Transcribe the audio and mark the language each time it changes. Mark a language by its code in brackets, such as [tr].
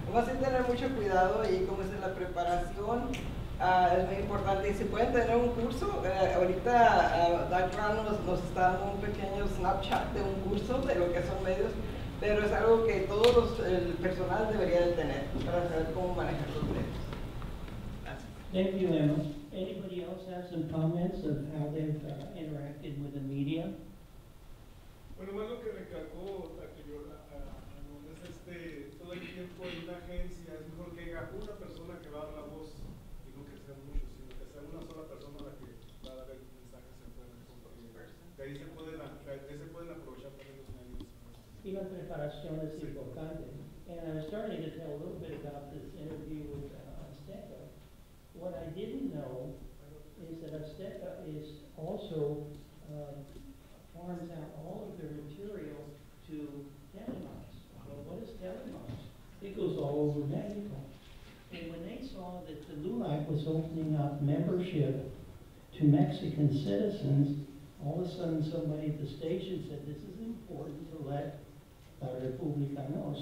[es] Vamos a tener mucho cuidado y como es la preparación, es muy importante. Y si pueden tener un curso, ahorita Doug Brown nos está dando un pequeño snapshot de un curso de lo que son medios, pero es algo que el personal debería de tener para saber cómo manejar los medios. [en] Thank you, Emma. Anybody else have some comments of how they've interacted with the media? [es] Bueno, más lo que recalcó anterior es todo el tiempo en una agencia es mejor que haya una persona que va a dar la voz y no que sean muchos, sino que sea una sola persona la que va a dar el mensaje se puede compartir. De ahí se pueden aprovechar también los medios. Even preparación es importante. [en] And I was starting to tell a little bit about this interview with Azteca. What I didn't know is that Azteca is also farms out all of their material to Telemás. Well, what is Telemás? It goes all over Mexico. And when they saw that the LULAC was opening up membership to Mexican citizens, all of a sudden somebody at the station said, this is important to let La República know.